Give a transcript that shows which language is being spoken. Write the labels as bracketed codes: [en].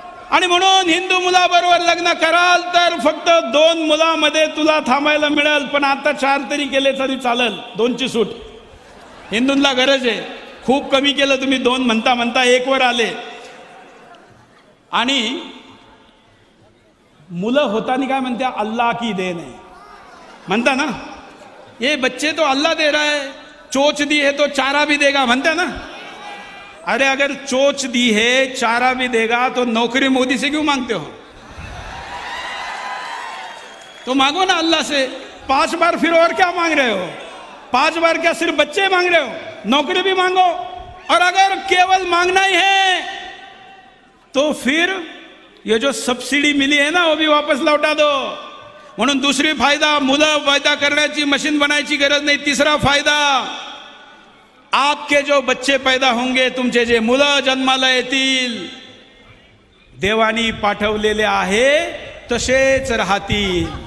[mr] आणि म्हणून हिंदू मुलाबरोबर लग्न कराल तर फक्त 2 मुलामध्ये तुला थांबायला मिळेल. पण आता 4 तरी केले तरी चालेल, 2ची सूट. हिंदूंना गरज आहे. खूप कमी केलं तुम्ही, 2 म्हणता म्हणता 1 वर आले. आणि मुलं होतानी काय म्हणते? [hi] अल्लाह की देन है [mr] म्हणता ना. [hi] ये बच्चे तो अल्लाह दे रहा है, चोच दी है तो चारा भी देगा म्हणता ना. अरे अगर चोच दी है, चारा भी देगा, तो नौकरी मोदी से क्यों मांगते हो? तो मांगो ना अल्लाह से. 5 बार फिर और क्या मांग रहे हो? 5 बार क्या सिर्फ बच्चे मांग रहे हो? नौकरी भी मांगो. और अगर केवल मांगना ही है तो फिर ये जो सब्सिडी मिली है ना वो भी वापस लौटा दो. [mr] म्हणून दुसरी फायदा, मुलं पैदा करण्याची मशीन बनायची गरज नाही. तिसरा फायदा, [hi] आपके जो बच्चे पैदा होंगे, [mr] तुमचे जे मुलं जन्माला येतील, देवानी पाठवलेले आहे तसेच राहतील.